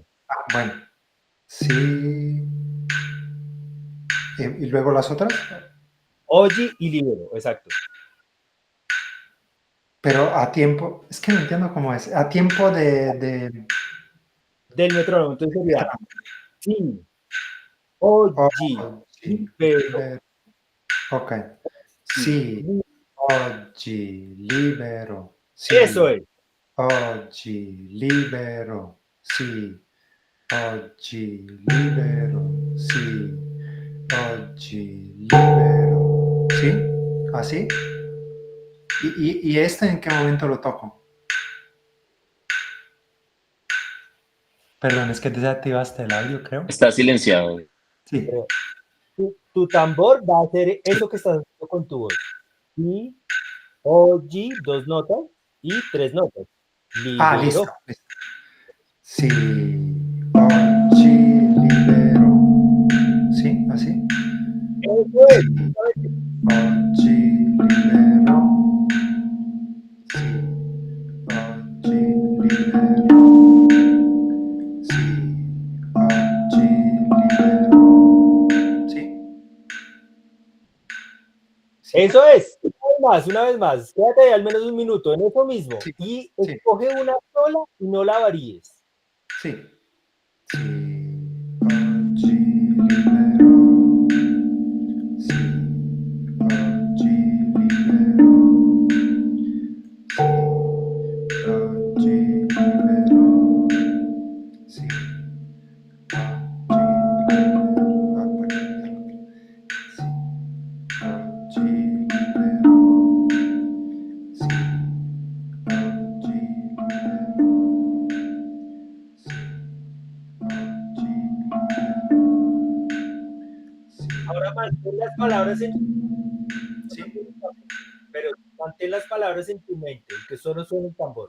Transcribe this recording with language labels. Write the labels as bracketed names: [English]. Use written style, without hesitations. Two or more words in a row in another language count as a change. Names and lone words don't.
[Spanish] Ah, bueno, sí. ¿Y luego las otras? Oggi y libero, exacto. Pero a tiempo, es que no entiendo cómo es. A tiempo Del metrónomo, entonces sería sí, oggi, oggi, libero, libero. Ok. sí. [Italian] Sì, oggi libero. [Spanish] Eso Sì, es. [Italian] oggi libero. Sì, oggi libero. Sì, oggi libero. [Spanish] ¿Sí? ¿Así? ¿Y este en qué momento lo toco? Perdón, es que desactivaste el audio, creo. Está silenciado. Sí. Pero tu tambor va a hacer Sí. eso que estás haciendo con tu voz. Sí, oggi, dos notas y tres notas. Ah, listo, Libero. listo. [Italian] Sì, oggi libero. [Spanish] ¿Sí? ¿Así? Eso es. [Italian] Sì, oggi libero. Sì, oggi libero. Sì, oggi libero. [Spanish] ¿Sí? Sí, Eso es. Una vez más. Quédate ahí al menos un minuto en eso mismo. sí, Y sí, escoge una sola y no la varíes. sí. [Italian] Sì, oggi libero. Sì, oggi libero. Sì, oggi libero. Sì, oggi libero. Ah, poi, sì, oggi libero. Sì, oggi libero. Sì, oggi libero. [Spanish] Sì, Ahora mantén las palabras en sì, pero mantén las palabras en tu mente, que solo suene el tambor.